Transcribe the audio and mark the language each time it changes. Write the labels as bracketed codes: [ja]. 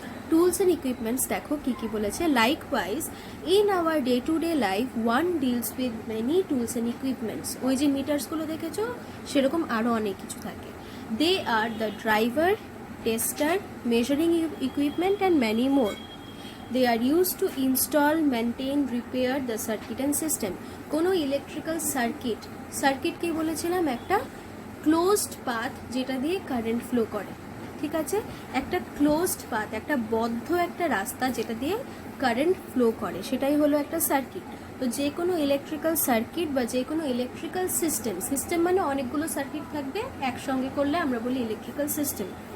[en] tools and equipments [bn] দেখো কি কি বলেছে। [en] Likewise in our day to day life one deals with many tools and equipments. [bn] ওই যে মিটার্সগুলো দেখেছো সেরকম আরও অনেক কিছু থাকে। [en] They are the driver, tester, measuring equipment and many more. They are used to install, maintain, repair the circuit and system. [bn] কোনো electrical circuit কি বলেছিলাম? একটা ক্লোজড পাথ যেটা দিয়ে কারেন্ট ফ্লো করে, ঠিক আছে। একটা ক্লোজড পাথ, একটা বদ্ধ একটা রাস্তা যেটা দিয়ে কারেন্ট ফ্লো করে, সেটাই হলো একটা সার্কিট। তো যে কোনো ইলেকট্রিক্যাল সার্কিট বা যে কোনো ইলেকট্রিক্যাল সিস্টেম মানে অনেকগুলো সার্কিট থাকবে একসঙ্গে করলে আমরা বলি ইলেকট্রিক্যাল সিস্টেম।